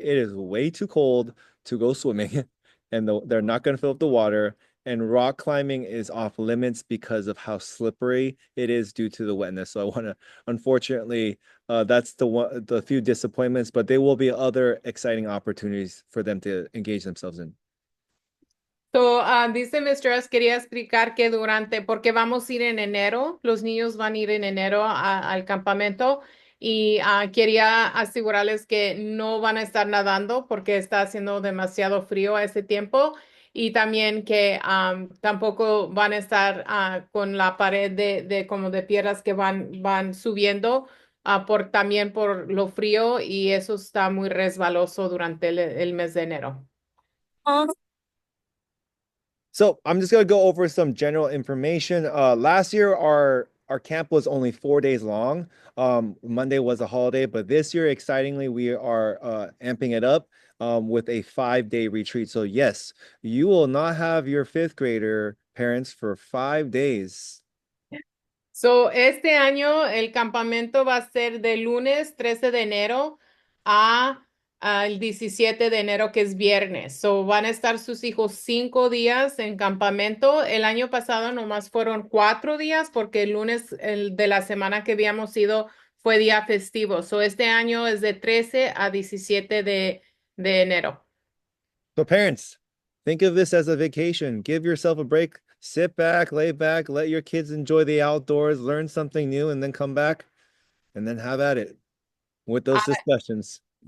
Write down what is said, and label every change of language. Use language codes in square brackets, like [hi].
[en] It is way too cold to go swimming, and they're not going to fill up the water. And rock climbing is off limits because of how slippery it is due to the wetness. So I want to, unfortunately, that's the few disappointments, but there will be other exciting opportunities for them to engage themselves in. [es] So, dice Mr. S, quería explicar que porque vamos a ir en enero, los niños van a ir en enero al campamento y quería asegurarles que no van a estar nadando porque está haciendo demasiado frío a ese tiempo y también que tampoco van a estar con la pared de como de piedras que van subiendo también por lo frío y eso está muy resbaloso durante el mes de enero. [en] So I'm just gonna go over some general information. Last year our camp was only 4 days long. Monday was a holiday, but this year, excitingly, we are amping it up with a 5 day retreat. So yes, you will not have your fifth grader parents for 5 days. [es] So, este año el campamento va a ser de lunes 13 de enero al 17 de enero, que es viernes. So, van a estar sus hijos 5 días en campamento. El año pasado nomás fueron 4 días porque el lunes de la semana que habíamos ido fue día festivo. So, este año es de 13 a 17 de enero. [en] So parents, think of this as a vacation. Give yourself a break. Sit back, lay back, let your kids enjoy the outdoors, learn something new, and then come back and then have at it with those discussions.